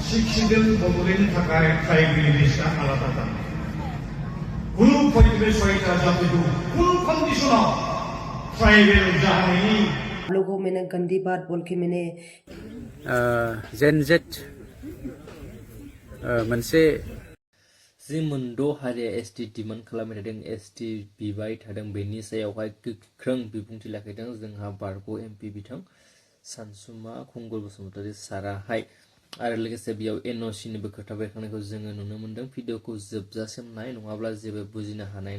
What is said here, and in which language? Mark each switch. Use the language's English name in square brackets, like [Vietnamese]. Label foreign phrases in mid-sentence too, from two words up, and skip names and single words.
[Bodo] शिक्षित बड'लेण्डनि थाखाय [English] tribal list [Bodo] आलादा जानाय कुनु पयटिकल सहायता जातिखौ कुनु कन्डिशनाव ट्राइबेल जानायनि [Hindi] लोगों मैंने गंदी बात बोल के मैंने [Bodo] जेनजेट मोनसे जि मोनद' हारिया [English] ST demand [Bodo] खालामबाय थादों एसटि बिबाय थादों बेनि सायावहाय गोख्रों बिबुंथि लाखिदों जोंहा बारग' एमपि बिथां सानसुमा खुंगुर बसुमतारी साराहाय आरो लोगोसे बेयाव एनअसिनिबो खोथा बेरखांनायखौ जोङो नुनो मोन्दों भिडिअखौ जोबजासिम नाय नङाब्ला जेबो बुजिनो हानाय